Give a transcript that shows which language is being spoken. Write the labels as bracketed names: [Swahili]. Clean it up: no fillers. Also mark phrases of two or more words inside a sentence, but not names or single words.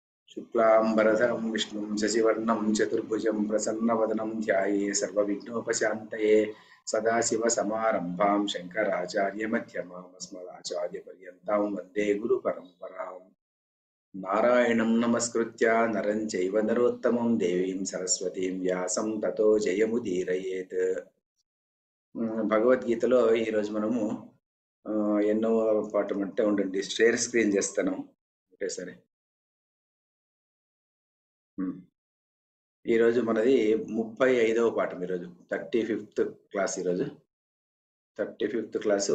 [Sanskrit] शुक्लांबरधरं विष्णुं शशिवर्णं चतुर्भुजं प्रसन्नवदनं ध्याये सर्वविघ्नोपशान्तये सदाशिवसमारम्भां शङ्कराचार्यमध्यमाम् अस्मदाचार्यपर्यन्तां वन्दे गुरुपरम्पराम्। नारायणं नमस्कृत्य नरं चैव नरोत्तमं देवीं सरस्वतीं व्यासं ततो जयमुदीरयेत्। [Telugu] భగవద్గీతలో ఈరోజు మనము ఎన్నో పాఠం అంటే ఉండండి [English] share screen [Telugu] చేస్తాను ఒకేసారి. ఈరోజు మనది 35వ పాఠం. ఈరోజు 35th క్లాస్. ఈరోజు 35th క్లాసు.